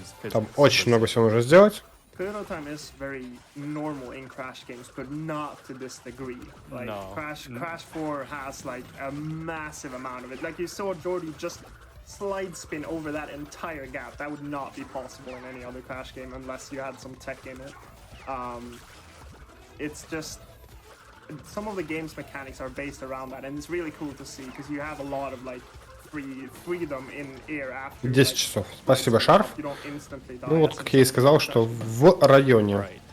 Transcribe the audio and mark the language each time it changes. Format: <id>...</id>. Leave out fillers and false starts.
<ru>Там очень много всего нужно сделать.</ru> <en>Turtle time is very normal in Crash games, but not to this degree. Like Crash 4 has like a massive amount of it. Like you saw Jordy just slide spin over that entire gap. That would not be possible in any other Crash game unless you had some tech in it. It's just some of the game's mechanics are based around that, and it's really cool to see because you have a lot of like freedom in air after.</en> <ru>10 часов. Спасибо, Шарф.</ru> <en>You don't instantly die.</en> <ru>Ну вот, как я и сказал, что в районе.</ru>